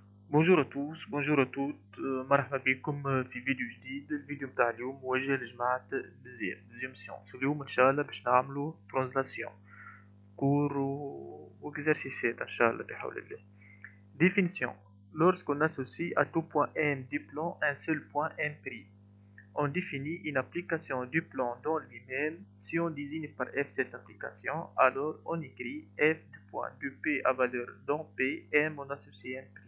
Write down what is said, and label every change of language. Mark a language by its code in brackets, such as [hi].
[fr] Bonjour à tous، bonjour à toutes، [ar] مرحبا بكم في فيديو جديد. الفيديو متاع اليوم موجه لجماعة دeuxième سيونس. اليوم ان شاء الله باش نعملو ترانزلاسيون كور وإكزارسيسات ان شاء الله بحول الله. [fr] Définition: lorsqu'on associe à tout point M du plan un seul point M', on définit une application du plan dans lui-même. Si on désigne par F cette application, alors on écrit F du point de P à valeur dans P, M on associe M'.